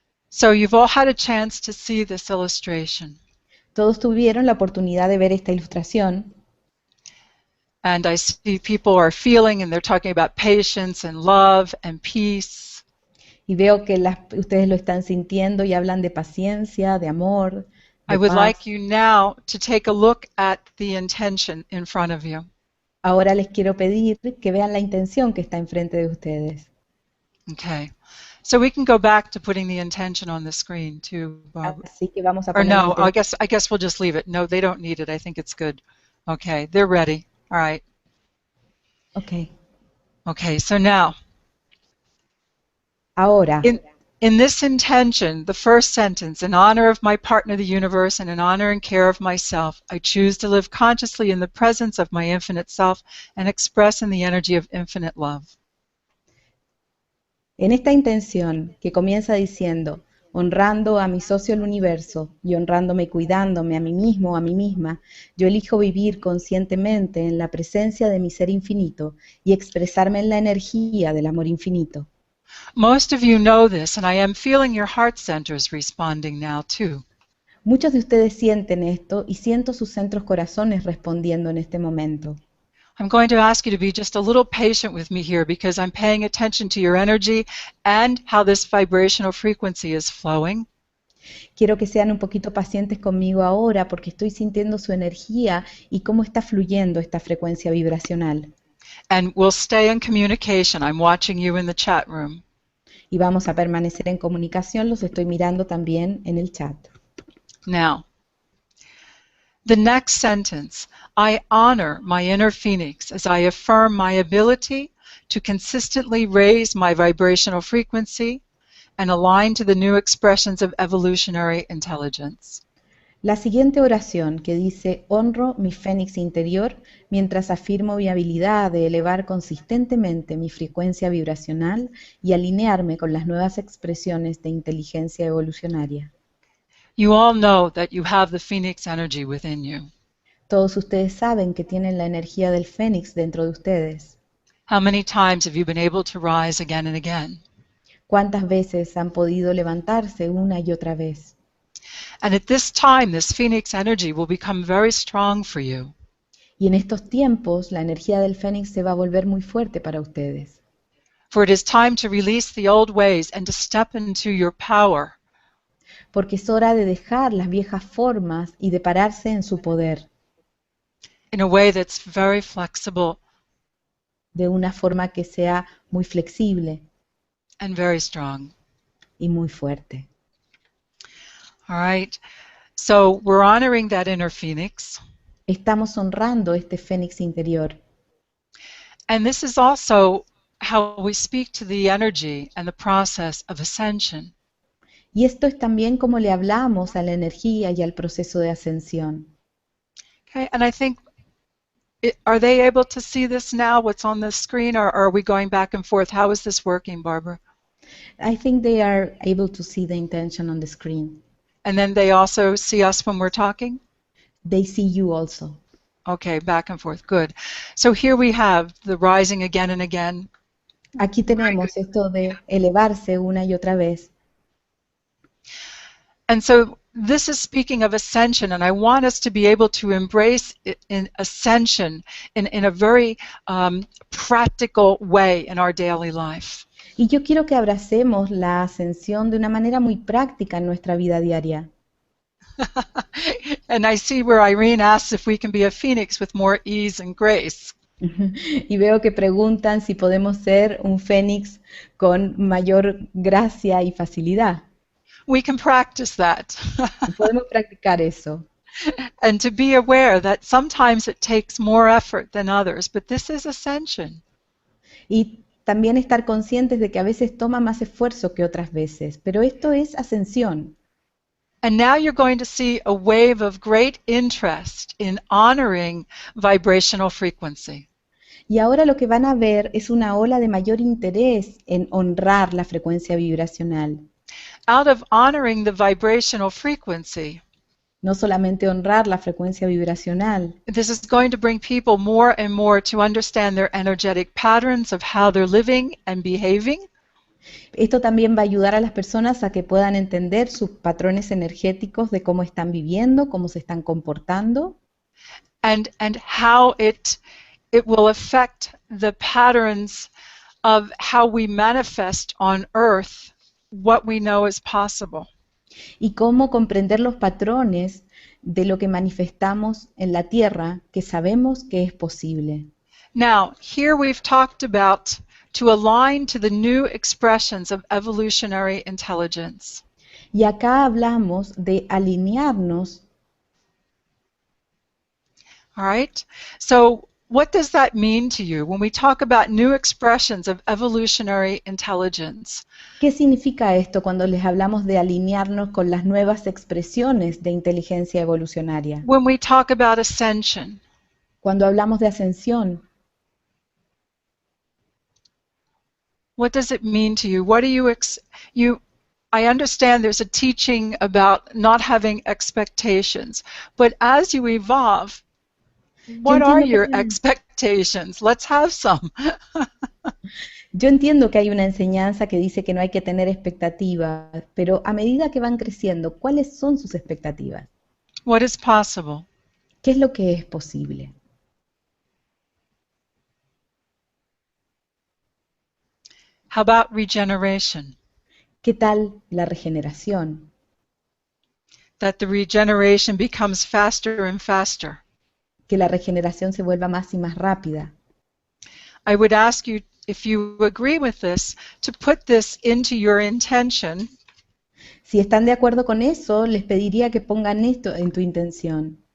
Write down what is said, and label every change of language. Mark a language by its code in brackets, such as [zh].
[en] So you've all had a chance to see this illustration. [es] Todos tuvieron la oportunidad de ver esta ilustración [en] And I see people are feeling and they're talking about patience and love and peace. [es] y veo que ustedes lo están sintiendo y hablan de paciencia, de amor, [en] I [es] de [en] would [es] paz. [en] like you now to take a look at the intention in front of you. [es] Ahora les quiero pedir que vean la intención que está enfrente de ustedes. [en] Okay. So we can go back to putting the intention on the screen too, Barbara. [es] Así que vamos a [en] Or [es] poner la [en] no, [es] intención. [en] I guess we'll just leave it. No, they don't need it. I think it's good. Okay, they're ready. All right. Ok. Okay, so now [es] Ahora, [en] in In this intention, the first sentence, in honor of my partner, the universe, and in honor and care of myself, I choose to live consciously in the presence of my infinite self and express in the energy of infinite love. [es] En esta intención, que comienza diciendo, honrando a mi socio el universo y honrándome y cuidándome a mí mismo o a mí misma, yo elijo vivir conscientemente en la presencia de mi ser infinito y expresarme en la energía del amor infinito. [en] Most of you know this, and I am feeling your heart centers responding now too. [es] Muchos de ustedes sienten esto y siento sus centros corazones respondiendo en este momento. [en] I'm going to ask you to be just a little patient with me here because I'm paying attention to your energy and how this vibrational frequency is flowing. [es] Quiero que sean un poquito pacientes conmigo ahora porque estoy sintiendo su energía y cómo está fluyendo esta frecuencia vibracional. [en] And we'll stay in communication. I'm watching you in the chat room. [es] Y vamos a permanecer en comunicación, los estoy mirando también en el chat. [en] Now, the next sentence, I honor my inner phoenix as I affirm my ability to consistently raise my vibrational frequency and align to the new expressions of evolutionary intelligence. [es] La siguiente oración que dice, honro mi fénix interior mientras afirmo mi habilidad de elevar consistentemente mi frecuencia vibracional y alinearme con las nuevas expresiones de inteligencia evolucionaria. [en] You all know that you have the phoenix energy within you. [es] Todos ustedes saben que tienen la energía del fénix dentro de ustedes. [en] How many times have you been able to rise again and again? [es] ¿Cuántas veces han podido levantarse una y otra vez? [en] And at this time, this phoenix energy will become very strong for you. [es] Y en estos tiempos, la energía del fénix se va a volver muy fuerte para ustedes. [en] For it is time to release the old ways and to step into your power. [es] Porque es hora de dejar las viejas formas y de pararse en su poder. [en] In a way that's very flexible [es] De una forma que sea muy flexible [en] and very strong. [es] y muy fuerte. [en] All right. So we're honoring that inner phoenix. [es] Estamos honrando este fénix interior. [en] And this is also how we speak to the energy and the process of ascension. [es] Y esto es también como le hablamos a la energía y al proceso de ascensión. [en] Okay. And I think, are they able to see this now, what's on the screen, or are we going back and forth? How is this working, Barbara? I think they are able to see the intention on the screen. And then they also see us when we're talking? They see you also. Okay, back and forth. Good. So here we have the rising again and again. [es] Aquí tenemos esto de elevarse una y otra vez. [en] And so this is speaking of ascension, and I want us to be able to embrace it in ascension in a very practical way in our daily life. [es] Y yo quiero que abracemos la ascensión de una manera muy práctica en nuestra vida diaria. [en] And I see where Irene asks if we can be a phoenix with more ease and grace. [es] Y veo que preguntan si podemos ser un fénix con mayor gracia y facilidad. [en] We can practice that. [es] Y podemos practicar eso. [en] And to be aware that sometimes it takes more effort than others, but this is ascension. [es] Y también estar conscientes de que a veces toma más esfuerzo que otras veces, pero esto es ascensión. [en] And now you're going to see a wave of great interest in honoring vibrational frequency. [es] Y ahora lo que van a ver es una ola de mayor interés en honrar la frecuencia vibracional. [en] Out of honoring the vibrational frequency, [es] No solamente honrar la frecuencia vibracional, [en] this is going to bring people more and more to understand their energetic patterns of how they're living and behaving. [es] esto también va a ayudar a las personas a que puedan entender sus patrones energéticos de cómo están viviendo, cómo se están comportando, [en] And how it will affect the patterns of how we manifest on earth what we know is possible. [es] y cómo comprender los patrones de lo que manifestamos en la Tierra, que sabemos que es posible. [en] Now, here we've talked about to align to the new expressions of evolutionary intelligence. [es] Y acá hablamos de alinearnos. [en] All right? So What does that mean to you when we talk about new expressions of evolutionary intelligence? [es] ¿Qué significa esto cuando les hablamos de alinearnos con las nuevas expresiones de inteligencia evolucionaria? [en] When we talk about ascension? [es] Cuando hablamos de ascensión, [en] What does it mean to you? What do you I understand there's a teaching about not having expectations, but as you evolve, [es] yo [en] what are [es] entiendo que [en] your [es] hay [en] expectations? Let's have some. [es] yo entiendo que hay una enseñanza que dice que no hay que tener expectativas, pero a medida que van creciendo, ¿cuáles son sus expectativas? [en] What is possible? [es] ¿Qué es lo que es posible? [en] How about regeneration? [es] ¿Qué tal la regeneración? [en] That the regeneration becomes faster and faster. [es] Que la regeneración se vuelva más y más rápida. [en] I would ask you, if you agree with this, to put this into your intention. [es] Si están de acuerdo con eso, les pediría que pongan esto en tu intención,